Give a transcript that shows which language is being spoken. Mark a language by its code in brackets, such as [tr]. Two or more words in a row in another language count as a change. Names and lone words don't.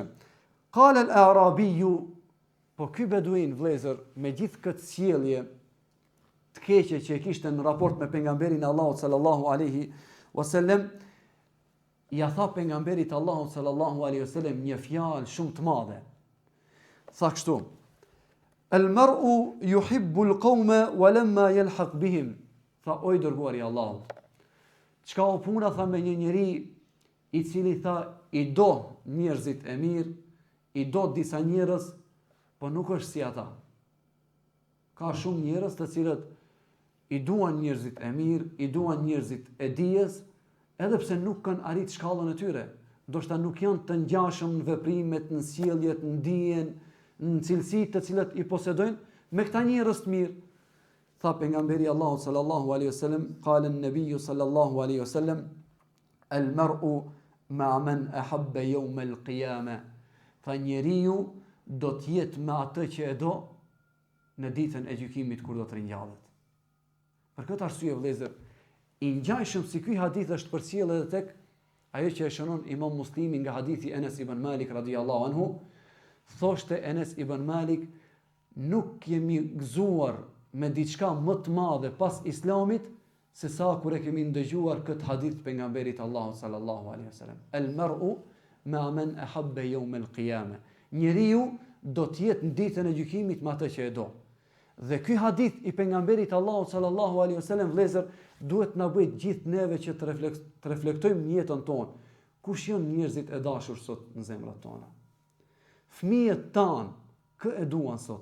[ar] قال الأعرابي, [sq] po ky beduin vëllezër, me gjithë këtë sjellje të keqe që e kishte në raport me pejgamberin e Allahut [ar] صلى الله عليه وسلم, [sq] ja tha pejgamberit Allahut [ar] صلى الله عليه وسلم [sq] një fjalë shumë të madhe. Tha kështu: [ar] "المرء يحب القوم ولما يلحق بهم." [sq] Tha, oj dërguari i Allahut, çka u puna tha me një njeri i cili tha i do njerëzit e mirë, i do disa njerëz, po nuk është si ata. Ka shumë njerëz të cilët i duan njerëzit e mirë, i duan njerëzit e dijes, edhe pse nuk kanë arrit shkallën e tyre. Ndoshta nuk janë të ngjashëm në veprimet, në sjelljet, në dijen, në cilësitë të cilat i posedojnë me këta njerëz të mirë. Tha pejgamberi Allahu [ar] صلى الله عليه وسلم قال النبي صلى الله عليه وسلم المرء مع من أحب يوم القيامة." [sq] Tha, njeriu do të jetë me atë që e do në ditën e gjykimit kur do të ringjallet. Për këtë arsye vëllezër, i ngjajshëm si ky hadith është përcjellë edhe tek ajo që e shënon Imam Muslimi nga hadithi Enes ibn Malik [ar] رضي الله عنه. [sq] Thoshte Enes ibn Malik, nuk kemi gëzuar me diçka më të madhe pas Islamit se sa kur e kemi ndëgjuar këtë hadith të pejgamberit Allahut [ar] صلى الله عليه وسلم. "المرء مع من أحب يوم القيامة." [sq] Njeriu do të jetë në ditën e gjykimit me atë që e do. Dhe ky hadith i pejgamberit Allahut [ar] صلى الله عليه وسلم [sq] vëllezër duhet na bëjë gjithë neve që të reflektojmë në jetën tonë. Kush janë njerëzit e dashur sot në zemrat tona? Fëmijët tanë, kë e duan sot?